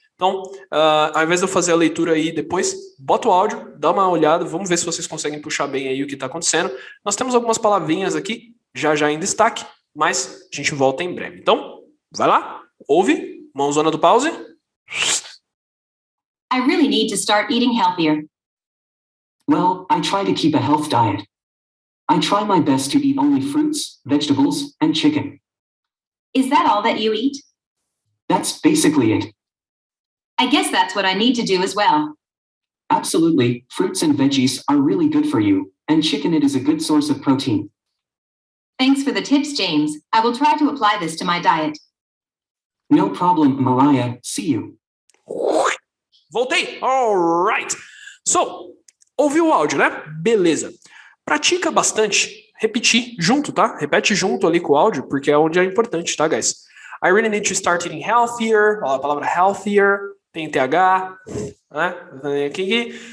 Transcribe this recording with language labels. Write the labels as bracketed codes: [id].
[pt] Então, ao invés de eu fazer a leitura aí depois, bota o áudio, dá uma olhada, vamos ver se vocês conseguem puxar bem aí o que está acontecendo. Nós temos algumas palavrinhas aqui, já em destaque, mas a gente volta em breve. Então, vai lá, ouve, mãozona do pause. [en] I really need to start eating healthier. Well, I try to keep a health diet. I try my best to eat only fruits, vegetables, and chicken. Is that all that you eat? That's basically it. I guess that's what I need to do as well. Absolutely, fruits and veggies are really good for you, and chicken it is a good source of protein. Thanks for the tips, James. I will try to apply this to my diet. No problem, Mariah. See you. [pt] Voltei! Alright! So, ouviu o áudio, né? Beleza. Pratica bastante. Repetir junto, tá? Repete junto ali com o áudio, porque é onde é importante, tá, guys? [en] I really need to start eating healthier. [pt] Ó, a palavra healthier. Tem TH, né? Aqui.